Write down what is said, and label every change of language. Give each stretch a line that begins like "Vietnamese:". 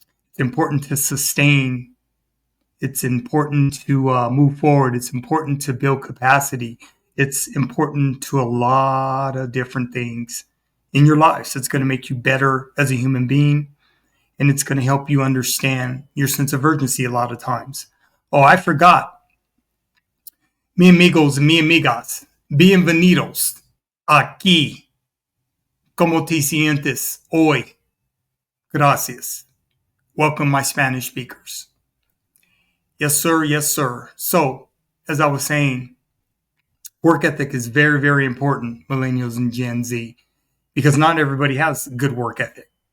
English: It's important to sustain. It's important to move forward. It's important to build capacity. It's important to a lot of different things in your life. So it's going to make you better as a human being. And it's going to help you understand your sense of urgency a lot of times. Oh, I forgot.
Spanish: Mi amigos, mi amigas, bienvenidos aquí. ¿Cómo te sientes hoy? Gracias.
English: Welcome, my Spanish speakers. Yes, sir. Yes, sir. So, as I was saying, work ethic is very, very important, Millennials and Gen Z, because not everybody has good work ethic.